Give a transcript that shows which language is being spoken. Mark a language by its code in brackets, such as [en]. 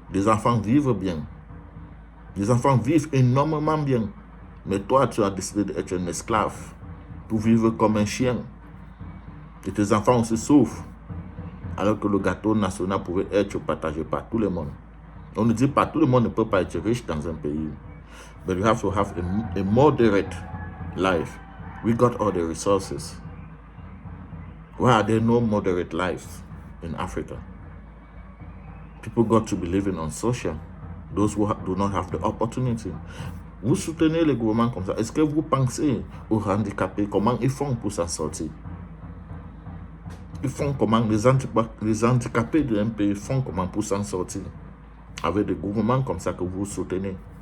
[fr] Les enfants vivent bien. Les enfants vivent énormément bien. Mais toi, tu as décidé d'être un esclave pour vivre comme un chien. Et tes enfants aussi souffrent. Alors que le gâteau national pouvait être partagé par tout le monde. On ne dit pas tout le monde ne peut pas être riche dans un pays. [en] But you have to have a moderate life. We got all the resources. Why are there no moderate lives in Africa? People got to be living on social. Those who do not have the opportunity. [fr] Vous soutenez les gouvernements comme ça. Est-ce que vous pensez aux handicapés, comment ils font pour s'en sortir? Ils font comment? Les handicapés d'un pays font comment pour s'en sortir? Avec des gouvernements comme ça que vous soutenez.